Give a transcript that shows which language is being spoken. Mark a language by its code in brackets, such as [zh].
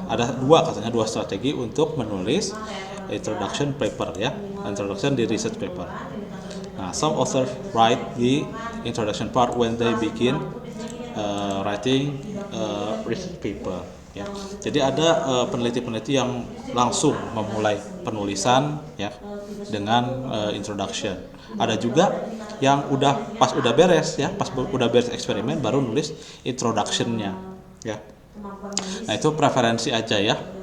[id] Ada dua strategi untuk menulis introduction paper ya. Introduction di research paper. Nah, [en] some authors write the introduction part when they begin writing research paper. [id] Ya. Jadi ada peneliti-peneliti yang langsung memulai penulisan ya dengan introduction. Ada juga yang pas udah beres eksperimen baru nulis introduction-nya ya. Nah, itu preferensi aja ya.